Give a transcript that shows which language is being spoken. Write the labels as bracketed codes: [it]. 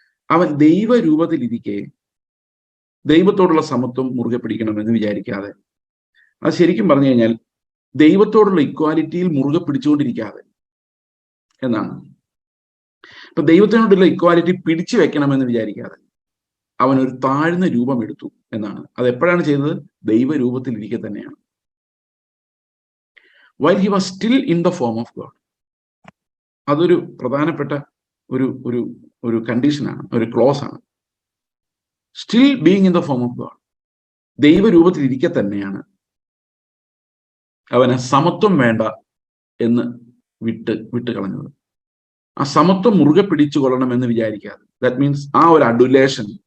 [ml] അവൻ ദൈവരൂപത്തിലിരിക്കെ ദൈവത്തോടുള്ള സമത്വം മുറുകെ പിടിക്കണമെന്ന് വിചാരിക്കാതെ, അത് ശരിക്കും പറഞ്ഞു കഴിഞ്ഞാൽ ദൈവത്തോടുള്ള ഇക്വാലിറ്റിയിൽ മുറുകെ പിടിച്ചുകൊണ്ടിരിക്കാതെ എന്നാണ്. ഇപ്പൊ ദൈവത്തിനോടുള്ള ഇക്വാലിറ്റി പിടിച്ചു വെക്കണമെന്ന് വിചാരിക്കാതെ അവൻ ഒരു താഴ്ന്ന രൂപം എടുത്തു എന്നാണ്. അത് എപ്പോഴാണ് ചെയ്തത്? ദൈവരൂപത്തിൽ ഇരിക്കെ തന്നെയാണ്. [en] while he was still in the form of God. [ml] അതൊരു പ്രധാനപ്പെട്ട ഒരു കണ്ടീഷനാണ്, ഒരു ക്ലോസ് ആണ്. [en] still being in the form of God, [ml] ദൈവരൂപത്തിൽ ഇരിക്കെ തന്നെയാണ് അവന് സമത്വം വേണ്ട എന്ന് വിട്ട് കളഞ്ഞത്. ആ സമത്വം മുറുകെ പിടിച്ചു കൊള്ളണം എന്ന് വിചാരിക്കാതെ, [en] that means [ml] ആ ഒരു അഡുലേഷൻ,